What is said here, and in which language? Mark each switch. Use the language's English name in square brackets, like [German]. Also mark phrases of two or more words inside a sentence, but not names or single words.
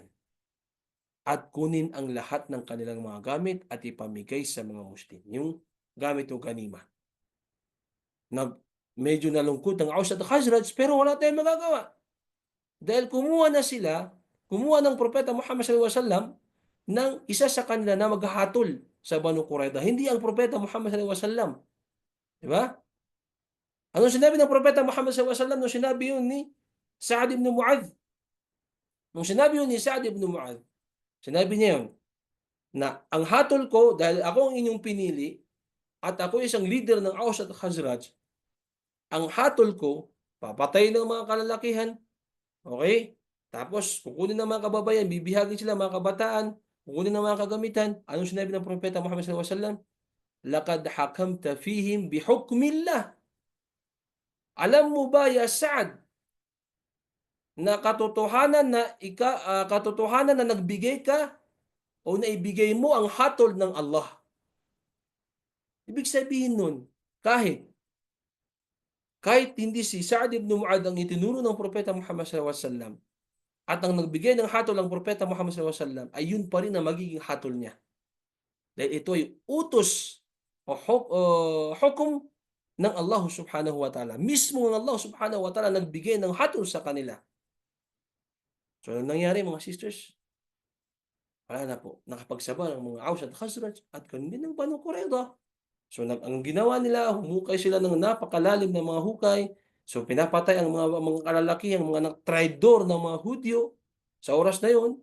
[Filipino] At kunin ang lahat ng kanilang mga gamit at ipamigay sa mga Muslim. Yung gamit o ganima. Medyo nalungkot ang Aus at Khazraj, pero wala tayong magagawa. Dahil kumuha ng Propeta Muhammad [Arabic] صلى الله عليه وسلم [Filipino] ng isa sa kanila na maghahatol sa Banu Qurayza. Hindi ang Propeta Muhammad [Arabic] صلى الله عليه وسلم. [Filipino] Di ba? Ano sinabi ng Propeta Muhammad [Arabic] صلى الله عليه وسلم [Filipino] nung sinabi yun ni Sa'ad ibn Mu'adh? Nung sinabi yun ni Sa'ad ibn Mu'adh, sinabi niya yun, na ang hatol ko, dahil ako ang inyong pinili, at ako isang leader ng Aus at Khazraj, ang hatol ko, papatay ng mga kalalakihan, okay? Tapos, kukunin ng mga kababayan, bibihagin sila mga kabataan, kukunin ng mga kagamitan. Anong sinabi ng Propeta Muhammad [Arabic] صلى الله عليه وسلم? لقد حكمت فيهم بحكم الله. [Filipino] Alam mo ba, ya Sa'ad, na katotohanan na nagbigay ka o naibigay mo ang hatol ng Allah. Ibig sabihin nun, kahit hindi si Sa'd ibn Mu'adh ang itinuro ng Propeta Muhammad [Arabic] صلى الله عليه وسلم [Filipino] at ang nagbigay ng hatol ng Propeta Muhammad [Arabic] صلى الله عليه وسلم [Filipino] ay yun pa rin ang magiging hatol niya. Dahil ito ay utos o hukom ng Allah [Arabic] سبحانه وتعالى. [Filipino] Mismo ang Allah [Arabic] سبحانه وتعالى [Filipino] nagbigay ng hatol sa kanila. So, anong nangyari mga sisters? Wala na po. Nakapagsabayan ang mga Aus at Khazraj at ganun din ng Banu Qurayza. So, ang ginawa nila, humukay sila ng napakalalim na mga hukay. So, pinapatay ang mga kalalaki, ang mga traidor ng mga Hudyo sa oras na yon.